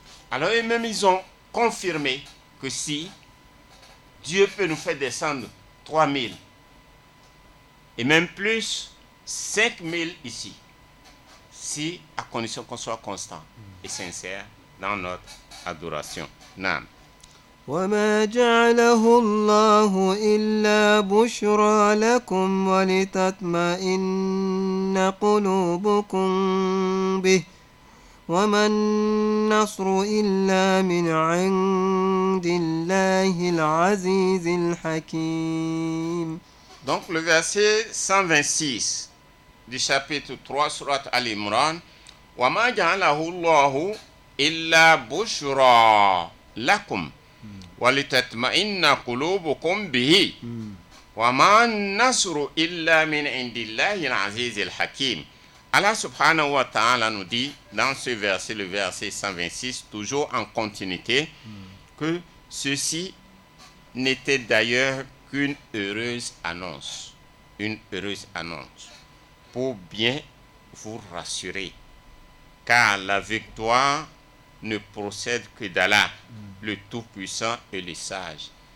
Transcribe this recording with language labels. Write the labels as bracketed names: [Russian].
[French] Alors eux-mêmes, ils ont confirmé que si Dieu peut nous faire descendre 3000 et même plus, 5000 ici, si à condition qu'on soit constant et sincère dans notre adoration. Naam. [Arabic] وما جعله الله إلا بشرى لكم ولتطمئن قلوبكم به وما النصر إلا من عند الله العزيز الحكيم. [French] Donc le verset 126 du chapitre 3 surat Al-Imran, [Arabic] وَمَا جَعَلَهُ اللَّهُ إِلَّا بُشْرَى لَكُمْ وَلِتَطْمَئِنَّ قُلُوبُكُمْ بِهِ وَمَا النَّصْرُ إِلَّا مِنْ عِنْدِ اللَّهِ الْعَزِيزِ الْحَكِيمِ. [French] Allah subhanahu wa ta'ala nous dit dans ce verset, le verset 126, toujours en continuité, que ceci n'était d'ailleurs qu'une heureuse annonce. Une heureuse annonce pour bien vous rassurer, car la victoire ne procède que d'Allah, le Tout-Puissant et le Sage.